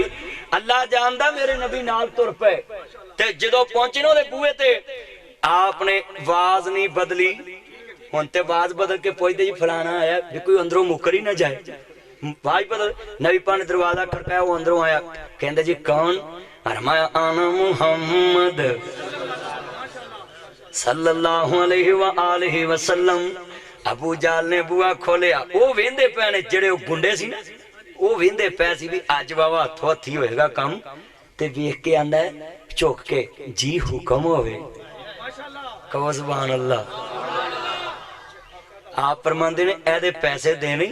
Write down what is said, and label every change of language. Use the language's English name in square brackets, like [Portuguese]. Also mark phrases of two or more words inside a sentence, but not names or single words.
[Punjabi] ਅੱਲਾ ਜਾਣਦਾ ਮੇਰੇ ਨਬੀ ਨਾਲ ਤੁਰ ਪਏ ਤੇ ਜਦੋਂ ਪਹੁੰਚੇ ਨਾ ਉਹਦੇ ਬੂਹੇ ਤੇ, ਆਪ ਨੇ ਆਵਾਜ਼ ਨਹੀਂ ਬਦਲੀ। ਹੁਣ ਤੇ ਆਵਾਜ਼ ਬਦਲ ਕੇ ਪੁੱਛਦੇ ਜੀ ਫਲਾਣਾ ਆਇਆ, ਵੀ ਕੋਈ ਅੰਦਰੋਂ ਮੁੱਕਰ ਹੀ ਨਾ ਜਾਏ। ਆਵਾਜ਼ ਬਦਲ, ਨਬੀ ਪਾਕ ਨੇ ਦਰਵਾਜ਼ਾ ਖੜਕਾਇਆ, ਉਹ ਅੰਦਰੋਂ ਆਇਆ। ਕਹਿੰਦਾ ਜੀ ਕੌਣ? ਫਰਮਾਇਆ [Arabic] أنا محمد صلى الله عليه وآله وسلم. [Punjabi] ਅਬੂ ਜਾਲ ਨੇ ਬੁਆ ਖੋਲਿਆ, ਉਹ ਵੇਂਦੇ ਪਏ ਨੇ ਜਿਹੜੇ ਗੁੰਡੇ ਸੀ ਨਾ, ਉਹ ਵੇਂਦੇ ਪਏ ਸੀ ਭੀ ਅੱਜ ਬਾਬਾ ਹੱਥੋਂ ਹੱਥੀ ਹੋਏਗਾ ਕੰਮ। ਤੇ ਵੇਖ ਕੇ ਆਂਦਾ ਹੈ ਝੁਕ ਕੇ, ਜੀ ਹੁਕਮ ਹੋਵੇ। [Arabic] कहो سبحان الله. [Punjabi] ਆਪ ਫਰਮਾਂਦੇ ਨੇ ਏਦੇ ਪੈਸੇ ਦੇਣੇ?